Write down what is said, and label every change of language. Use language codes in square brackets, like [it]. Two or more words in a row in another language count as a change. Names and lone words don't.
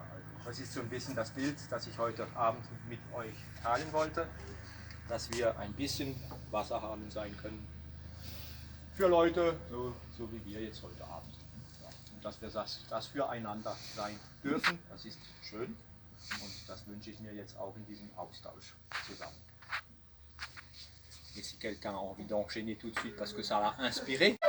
[de] Also das ist so ein bisschen das Bild, das ich heute Abend mit euch teilen wollte, dass wir ein bisschen Wasserhahn sein können für Leute, so wie wir jetzt heute Abend. Ja, und dass wir das füreinander sein dürfen, das ist schön und das wünsche ich mir jetzt auch in diesem Austausch zusammen. [fr] Et si quelqu'un a envie d'enchaîner tout de suite parce que ça l'a inspiré.